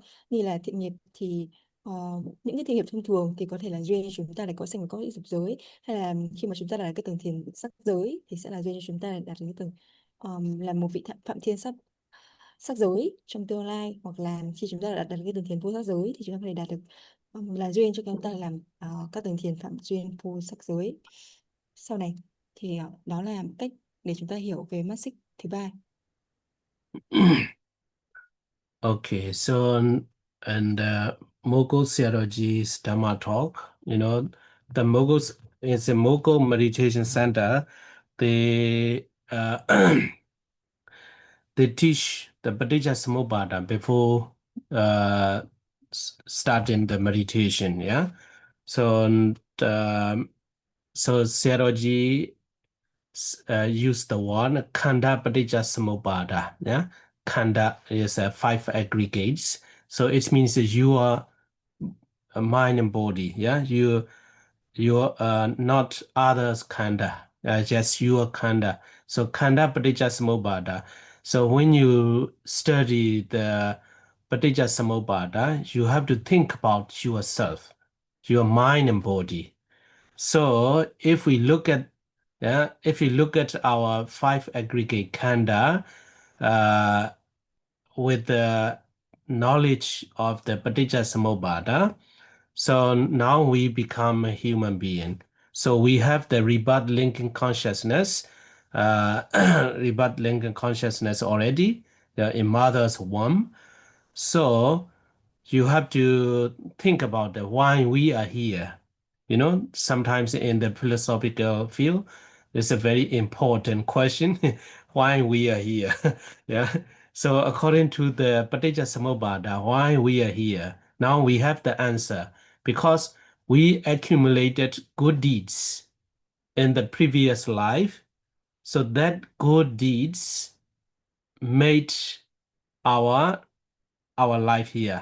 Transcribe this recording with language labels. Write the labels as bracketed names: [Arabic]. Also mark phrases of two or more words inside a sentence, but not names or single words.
[Vietnamese] Như là thiện nghiệp thì những cái thiện nghiệp thông thường thì có thể là duyên cho chúng ta để có sinh vào cõi dục giới, hay là khi mà chúng ta đạt cái tầng thiền sắc giới thì sẽ là duyên cho chúng ta để đạt đến cái tầng là một vị phạm thiên sắc giới trong tương lai. Hoặc là khi chúng ta đạt được cái tầng thiền vô sắc giới thì chúng ta có thể đạt được là duyên cho chúng ta làm các tầng thiền phạm duyên vô sắc giới sau này. Thì đó là cách để chúng ta hiểu về mắt xích thứ ba. [English] Okay, so and Mogul Theology's Dhamma talk, the Moguls is a Mogul meditation center. They they teach the paticca-samuppāda before starting the meditation. Yeah, so so Theology use the one [Pali] khanda paticca-samuppāda. [English] Yeah, khanda is 5 aggregates, so it means that you are a mind and body. Yeah, you not others khanda, just your khanda. [Pali] So khanda paticca-samuppāda. [English] So when you study the paticca-samuppāda, you have to think about yourself, your mind and body. So if we look at our 5 aggregate khanda with the knowledge of the paticca-samuppāda, so now we become a human being. So we have the rebirth linking consciousness, rebirth linking consciousness already in mother's womb. So you have to think about why we are here. Sometimes in the philosophical field, it's a very important question, why we are here. Yeah. So according to the paticca-samuppāda, why we are here, now we have the answer. Because we accumulated good deeds in the previous life, so that good deeds made our life here.